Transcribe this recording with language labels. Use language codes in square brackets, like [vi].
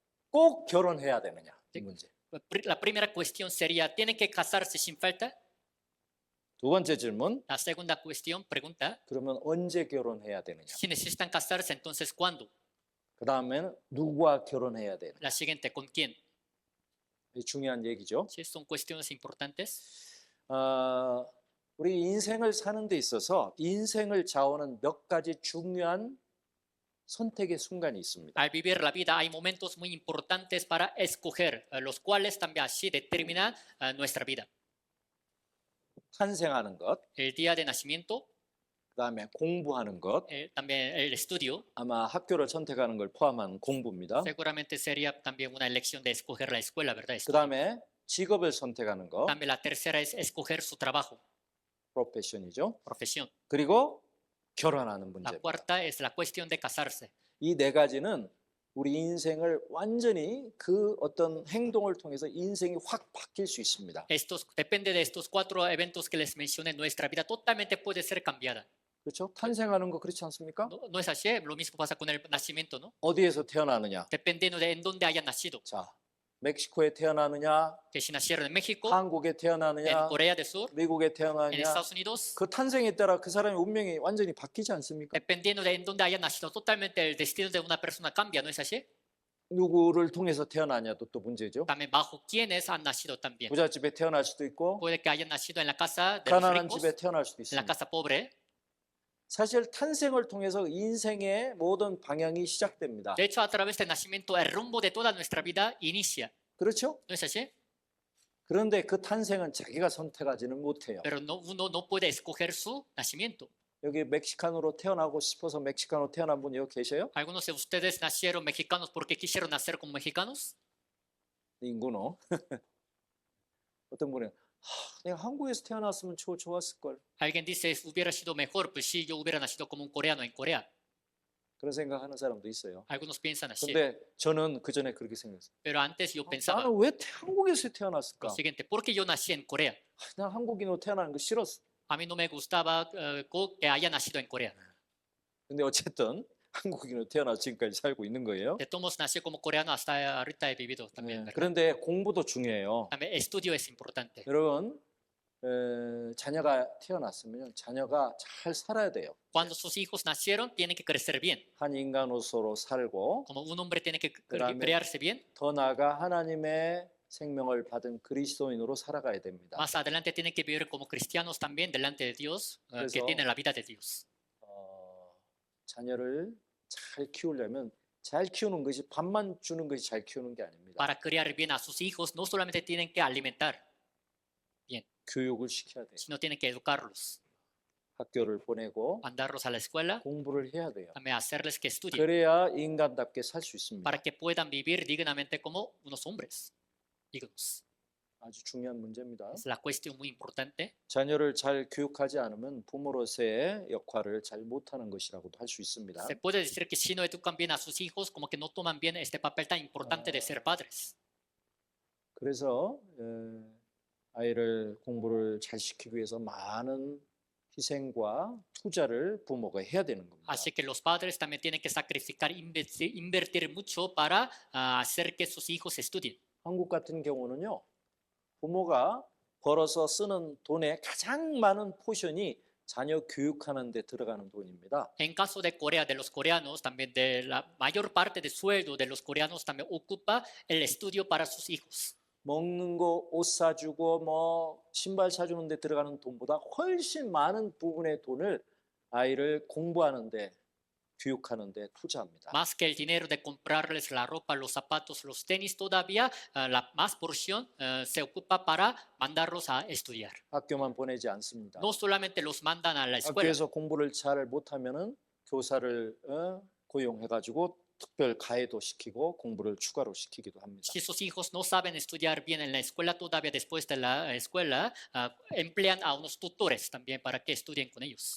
[ko] 꼭 결혼해야 되느냐 이 문제. [es] La primera cuestión sería, ¿tienen que casarse sin falta? [ko] 두 번째 질문, [es] La segunda cuestión, pregunta, [ko] 그러면 언제 결혼해야 되느냐. [es] si necesitan casarse, entonces ¿cuándo? [ko] 그 다음에는 누구와 결혼해야 되느냐. [es] La siguiente, ¿con quién? [ko] 이 중요한 얘기죠. [es] ¿Sí? Son cuestiones importantes. [ko] 우리 인생을 사는 데 있어서 인생을 좌우하는 몇 가지 중요한 선택의 순간이 있습니다. [es] Al vivir la vida hay momentos muy importantes para escoger, los cuales también así determinan nuestra vida. [ko] 탄생하는 것, [es] El día de nacimiento, [ko] 그 다음에 공부하는 것, [es] también el estudio, [ko] 아마 학교를 선택하는 걸 포함한 공부입니다. [es] seguramente sería también una elección de escoger la escuela, ¿verdad? [ko] 그 다음에 직업을 선택하는 것, [es] También la tercera es escoger su trabajo, [ko] 프로페션이죠. [es] profesión. [ko] 그리고 결혼하는 [es] La [ko] 문제입니다. [es] cuarta es la cuestión de casarse. [ko] 이 네 가지는 우리 인생을 완전히 그 어떤 행동을 통해서 인생이 확 바뀔 수 있습니다. [es] Depende de estos cuatro eventos que les mencioné, nuestra vida totalmente puede ser cambiada. [ko] 그렇죠? 탄생하는 거 그렇지 않습니까? [es] No es así, lo mismo pasa con el nacimiento, ¿no? [ko] 어디에서 태어나느냐? [es] Dependiendo de en dónde hayan nacido. [ko] 자, 멕시코에 태어나느냐, [es] Que si nacieron en México, [ko] 한국에 [es] en [ko] 태어나느냐, [es] Corea del Sur, [ko] 미국에 [es] en [ko] 태어나느냐, [es] Estados Unidos, [ko] 그 탄생에 따라 그 사람의 운명이 완전히 바뀌지 않습니까? [es] dependiendo de en dónde hayan nacido, totalmente el destino de una persona cambia, ¿no es así? [ko] 누구를 통해서 태어나냐도 또 문제죠. [es] También bajo quiénes han nacido también. [ko] 부잣집에 태어날 수도 있고 [es] Puede que hayan nacido en la casa de los [ko] 가난한 [es] ricos, [ko] 집에 태어날 수도 [es] en la [ko] 있습니다. [es] casa pobre. [ko] 사실 탄생을 통해서 인생의 모든 방향이 시작됩니다. [es] De hecho, a través del nacimiento, el rumbo de toda nuestra vida inicia, [ko] 그렇죠? [es] ¿no es así? [ko] 그런데 그 탄생은 자기가 선택하지는 못해요. [es] Pero uno no puede escoger su nacimiento. [ko] 여기 멕시칸으로 태어나고 싶어서 멕시칸으로 태어난 분 여기 계셔요? [es] ¿Algunos de ustedes nacieron mexicanos porque quisieron nacer como mexicanos? 인구노. [ko] 어떤 분은 내가 한국에서 태어났으면 좋았을 걸. [es] Alguien dice, hubiera sido mejor, pues sí, yo hubiera nacido como un coreano en Corea. [ko] 그런 생각하는 사람도 있어요. [es] Algunos piensan así. [ko] 근데 저는 그 전에 그렇게 생각했어요. [es] Pero antes yo pensaba [ko] 나는 왜 한국에서 태어났을까? [es] lo siguiente, ¿por qué yo nací en Corea? [ko] 난 한국인으로 태어나는 거 싫었어. [es] A mí no me gustaba que haya nacido en Corea. [ko] 근데 어쨌든 한국인으로 태어나서 지금까지 살고 있는 거예요. [es] De todos modos, nací como coreano, hasta ahorita he vivido también. ¿verdad? [ko] 그런데 공부도 중요해요. [es] También estudio es importante. [ko] 여러분, 자녀가 태어났으면 자녀가 잘 살아야 돼요. [es] Cuando sus hijos nacieron, tienen que crecer bien. [ko] 한 인간으로서 살고 [es] Como un hombre tiene que [ko] 그다음에 [es] criarse bien, [ko] 더 나아가 하나님의 생명을 받은 그리스도인으로 살아가야 됩니다. [es] más adelante tienen que vivir como cristianos también delante de Dios, que [ko] 그래서- [es] tienen la vida de Dios. [ko] 자녀를 잘 키우려면 잘 키우는 것이 밥만 주는 것이 잘 키우는 게 아닙니다. [es] Para criar bien a sus hijos, no solamente tienen que alimentar, [ko] 교육을 시켜야 돼요. [es] sino tienen que educarlos, [ko] 학교를 보내고 [es] mandarlos a la escuela, [ko] 공부를 해야 돼요. [es] también hacerles que estudien, [ko] 그래야 인간답게 살 수 있습니다. [es] para que puedan vivir dignamente como unos hombres dignos. [ko] 아주 중요한 문제입니다. [es] Es la cuestión muy importante. [ko] 자녀를 잘 교육하지 않으면 부모로서의 역할을 잘 못하는 것이라고도 할 수 있습니다. [es] Se puede decir que si no educan bien a sus hijos, como que no toman bien este papel tan importante de ser padres. [ko] 그래서 아이를 공부를 잘 시키기 위해서 많은 희생과 투자를 부모가 해야 되는 겁니다. [es] Así que los padres también tienen que sacrificar, invertir mucho para hacer que sus hijos estudien. [ko] 한국 같은 경우는요, 부모가 벌어서 쓰는 돈의 가장 많은 포션이 자녀 교육하는 데 들어가는 돈입니다. [es] En caso de Corea, de los coreanos, también de la mayor parte del sueldo de los coreanos también ocupa el estudio para sus hijos. [ko] 먹는 거, 옷 사주고 뭐 신발 사주는 데 들어가는 돈보다 훨씬 많은 부분의 돈을 아이를 공부하는 데, 교육하는 데 투자합니다. [es] Más que el dinero de comprarles la ropa, los zapatos, los tenis, todavía la más porción se ocupa para mandarlos a estudiar. [ko] 학교만 보내지 않습니다. [es] No solamente los mandan a la escuela, [ko] 학교에서 공부를 잘 못하면은 교사를 고용해가지고 특별 가해도 시키고 공부를 추가로 시키기도 합니다. [es] si sus hijos no saben estudiar bien en la escuela, todavía después de la escuela emplean a unos tutores también para que estudien con ellos.